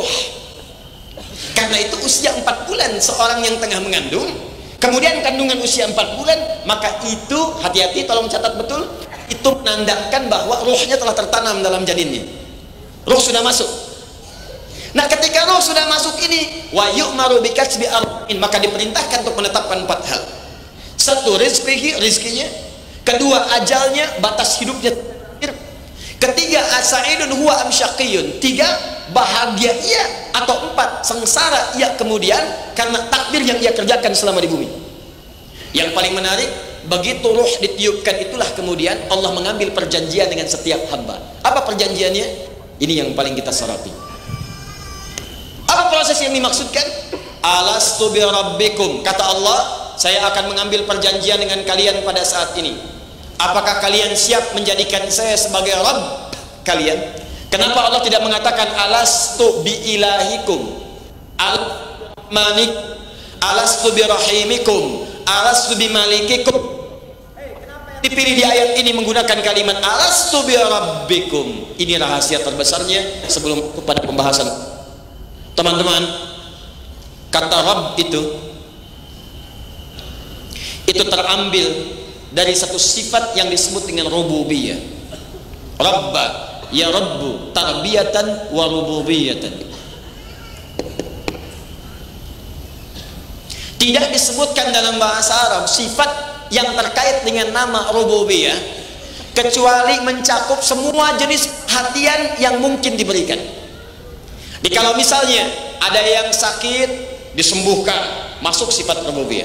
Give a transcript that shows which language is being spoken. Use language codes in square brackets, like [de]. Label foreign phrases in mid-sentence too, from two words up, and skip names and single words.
[id] Karena itu usia 4 bulan seorang yang tengah mengandung, kemudian kandungan usia 4 bulan, maka itu hati-hati, tolong catat betul, itu menandakan bahwa ruhnya telah tertanam dalam janinnya. Ruh sudah masuk. Nah, ketika ruh sudah masuk ini, [ar] ويؤمر بكسب أربعين, [id] maka diperintahkan untuk menetapkan 4 hal. 1, rizkinya. 2, ajalnya, batas hidupnya. Ketiga, [ar] أسعيد هو أم شقي. [id] 3, bahagia ia, atau 4, sengsara ia kemudian karena takdir yang ia kerjakan selama di bumi. Yang paling menarik, begitu ruh ditiupkan, itulah kemudian Allah mengambil perjanjian dengan setiap hamba. Apa perjanjiannya? Ini yang paling kita soroti. Apa proses yang dimaksudkan? [ar] ألست بربكم, [id] kata Allah, saya akan mengambil perjanjian dengan kalian pada saat ini. Apakah kalian siap menjadikan saya sebagai Rabb kalian? Kenapa Allah tidak mengatakan [ar] ألست بإلهكم، المانك، ألست برحيمكم، ألست بملككم? [id] Dipilih di ayat ini menggunakan kalimat [ar] ألست بربكم. [id] Ini rahasia terbesarnya sebelum kepada pembahasan. Teman-teman, kata Rabb itu terambil dari satu sifat yang disebut dengan rububiyah. [ar] ربّ، يربّ، تربيةً وربوبيةً. [id] Tidak disebutkan dalam bahasa Arab sifat yang terkait dengan nama rububiyah kecuali mencakup semua jenis perhatian yang mungkin diberikan. Kalau misalnya ada yang sakit disembuhkan, masuk sifat rububiyah.